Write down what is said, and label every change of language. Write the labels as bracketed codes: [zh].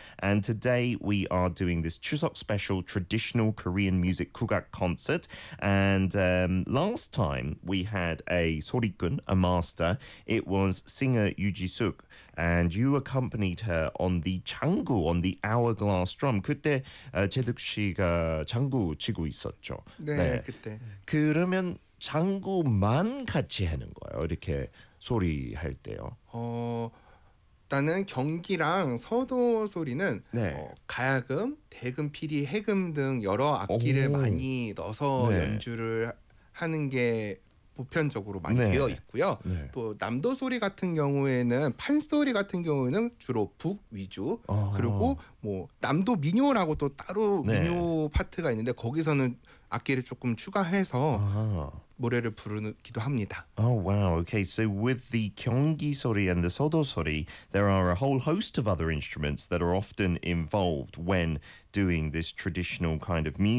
[en] And today we are doing this Chuseok special traditional Korean music 국악 concert. And last time we had a 소리꾼, a master. It was singer Yuji-suk, and you accompanied her on the 장구, on the hourglass drum. [ko] 그때 제득 씨가 장구 치고 있었죠. 네, 네. 그때. 그러면 장구만 같이 하는 거예요. 이렇게 소리 할 때요. 일단은 경기랑 서도 소리는 네. 가야금, 대금, 피리, 해금 등 여러 악기를 오. 많이 넣어서 네. 연주를 하는 게 보편적으로 많이 네. 되어 있고요. 네. 또 남도 소리 같은 경우에는 판소리 같은 경우는 주로 북 위주. 아. 그리고 뭐 남도 민요라고 또 따로 네. 민요 파트가 있는데 거기서는 악기를 조금 추가해서 노래를 부르기도 합니다. [en] Oh wow. Okay. So with the 경기 소리 and the 서도 소리, there are a whole host of other instruments that are often involved when doing this traditional kind of music.